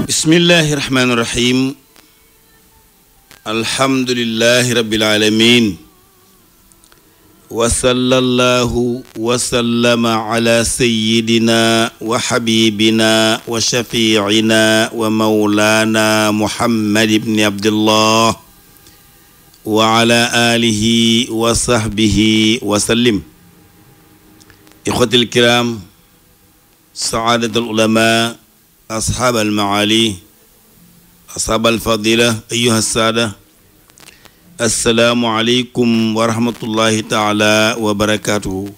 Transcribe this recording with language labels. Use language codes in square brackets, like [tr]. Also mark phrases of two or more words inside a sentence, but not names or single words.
[ar] بسم الله الرحمن الرحيم الحمد لله رب العالمين وصلى الله وسلم على سيدنا وحبيبنا وشفيعنا ومولانا محمد بن عبد الله وعلى آله وصحبه وسلم. إخوتي الكرام سادة العلماء أصحاب المال أصحاب الفضيلة أيها السادة السلام عليكم ورحمة الله تعالى وبركاته.